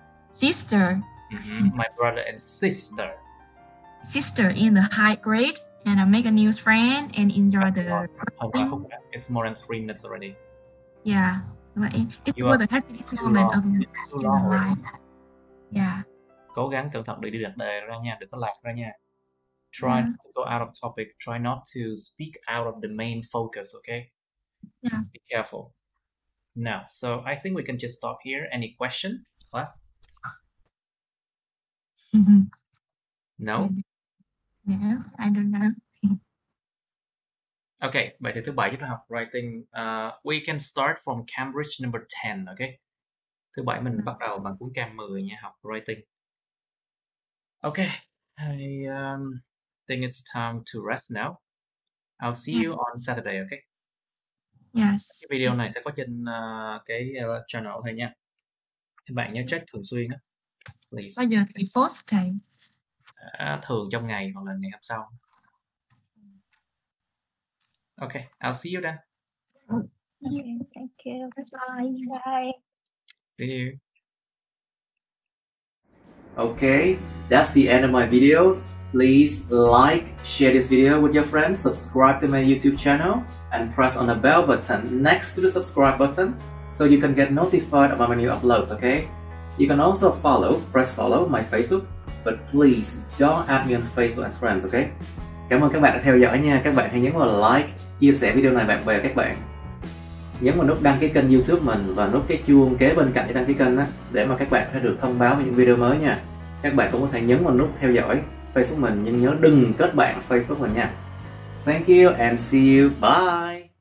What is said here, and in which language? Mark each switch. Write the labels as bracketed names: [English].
[English] Sister. My brother and sister. Sister in the high grade, and I make a new friend and enjoy the. It's more than 3 minutes already. Yeah, it was the happiest moment of my student life. Yeah. [Vietnamese] Cố gắng cẩn thận đi đặt đề ra nha, đừng có lạc ra nha. [English] Try not to go out of topic. Try not to speak out of the main focus, okay? Yeah. Be careful. Now, so I think we can just stop here. Any question, class? No? Yeah, I don't know. [Vietnamese] Okay, bài thi thứ 7 chúng ta học writing. [English] We can start from Cambridge number 10, okay? [Vietnamese] Thứ 7 mình bắt đầu bằng cuốn Cam 10 nha, học writing. [English] Okay, I think it's time to rest now. I'll see you on Saturday, okay? Yes. [Vietnamese] Cái video này sẽ có trên cái channel thôi nha. Các bạn nhớ check thường xuyên á. [English] Please. [Vietnamese] Bao giờ thì post thầy? Thường trong ngày hoặc là ngày hôm sau. [English] Okay, I'll see you then. Okay, thank you. Bye. See you. Okay, that's the end of my videos. Please like, share this video with your friends, subscribe to my YouTube channel, and press on the bell button next to the subscribe button so you can get notified about my new uploads, okay? You can also press follow my Facebook, but please don't add me on Facebook as friends, okay? [Vietnamese] Cảm ơn các bạn đã theo dõi nha. Các bạn hãy nhấn vào like, chia sẻ video này bạn bè các bạn. Nhấn vào nút đăng ký kênh YouTube mình và nút cái chuông kế bên cạnh để đăng ký kênh á, để mà các bạn sẽ được thông báo về những video mới nha. Các bạn cũng có thể nhấn vào nút theo dõi Facebook mình, nhưng nhớ đừng kết bạn Facebook mình nha. [English] Thank you and see you. Bye.